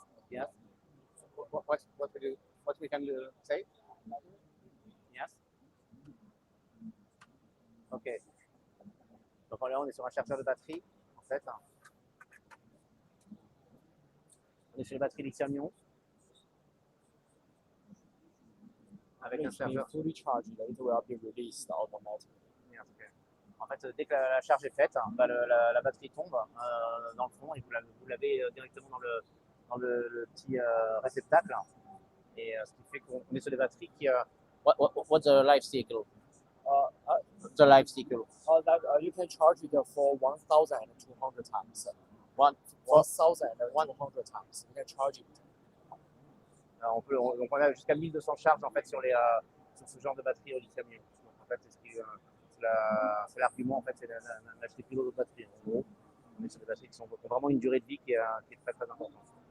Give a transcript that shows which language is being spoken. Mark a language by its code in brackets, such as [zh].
[en] Yes. What we can say? Yes. Ok. [fr] Donc là, on est sur un chargeur de batterie, en fait. On est sur les batteries lithium-ion. Avec un chargeur. [en] Fully charged, it will be released automatically. Yes, ok. [fr] En fait, dès que la charge est faite, bah, la batterie tombe dans le fond et vous l'avez directement dans le petit réceptacle. Et ce qui fait qu'on est sur des batteries qui. [en] What's the life cycle? The life cycle. You can charge it for 1,200 times. 1,200 times. You can charge it. [fr] Donc on a jusqu'à 1200 charges en fait sur ce genre de batterie au lithium-ion. Donc en fait, c'est l'argument en fait, c'est d'acheter plus d'autres batteries. En gros, on est sur des batteries qui ont vraiment une durée de vie qui est très très importante.